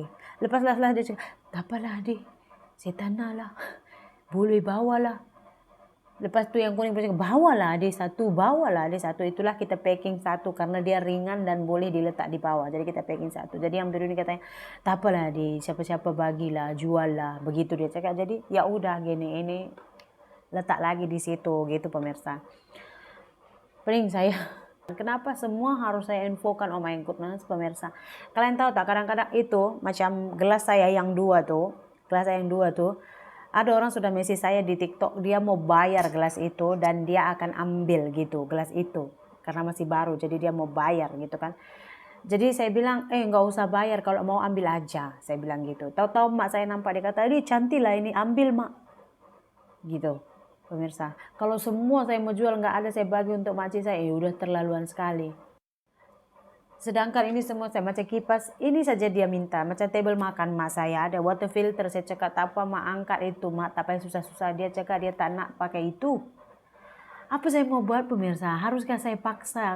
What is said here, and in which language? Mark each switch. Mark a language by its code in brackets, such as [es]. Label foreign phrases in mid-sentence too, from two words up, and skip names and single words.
[ms] Lepas lah dia cakap tak apalah adik, saya tanah lah, boleh bawalah. Lepas tu yang kuning pun cakap bawalah adik satu. Itulah kita packing satu karena dia ringan dan boleh diletak di bawah. Jadi kita packing satu. Jadi yang biru ni katanya tak apalah adik, siapa-siapa bagilah, jual lah. Begitu dia cakap. [id] Jadi ya udah gini, ini letak lagi di situ gitu pemirsa. [ms] Pening saya. Kenapa semua harus saya infokan? [en] Oh my goodness pemirsa. [ms] Kalian tahu tak, kadang-kadang itu macam gelas saya yang dua tuh, ada orang sudah message saya di TikTok, dia mau bayar gelas itu dan dia akan ambil gitu gelas itu karena masih baru, jadi dia mau bayar gitu kan. [id] Jadi saya bilang nggak usah bayar, kalau mau ambil aja, saya bilang gitu. [ms] Tahu-tahu mak saya nampak, dia kata ini cantik lah ini, ambil mak gitu pemirsa. Kalau semua saya mau jual nggak ada saya bagi untuk makcik saya, udah terlaluan sekali. Sedangkan ini semua saya macam kipas, ini saja dia minta. Macam table makan mak saya ada [en] water filter, [ms] saya cakap tak apa mak, angkat itu mak, tak payah susah-susah. Dia cakap dia tak nak pakai itu. Apa saya mau buat pemirsa? Haruskah saya paksa?